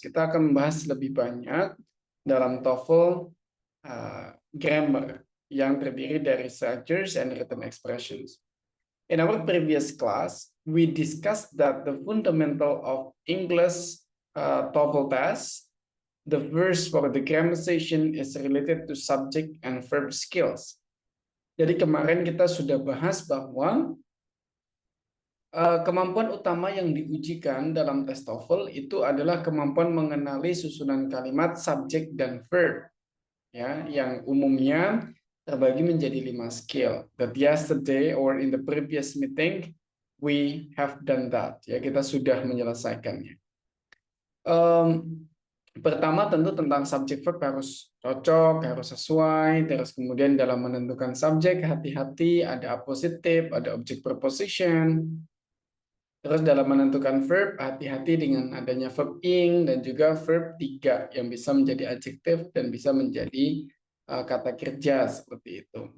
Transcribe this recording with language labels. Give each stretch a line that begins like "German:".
Indonesian: Kita akan membahas lebih banyak dalam TOEFL grammar yang terdiri dari
English: structures and written expressions. In our previous class, we discussed that the fundamental of English TOEFL test, the first for the grammarization is related to subject and verb skills.
Indonesian: Jadi kemarin kita sudah bahas bahwa kemampuan utama yang diujikan dalam tes TOEFL itu adalah kemampuan mengenali susunan kalimat, subjek, dan verb, ya, yang umumnya terbagi menjadi 5 skill.
English: That yesterday or in the previous meeting we have done that.
Indonesian: Ya, kita sudah menyelesaikannya. Pertama tentu tentang subjek verb harus cocok, harus sesuai. Terus kemudian dalam menentukan subjek hati-hati, ada appositif, ada object preposition. Terus dalam menentukan verb hati-hati dengan adanya verb ing dan juga verb 3 yang bisa menjadi adjektif dan bisa menjadi kata kerja seperti itu.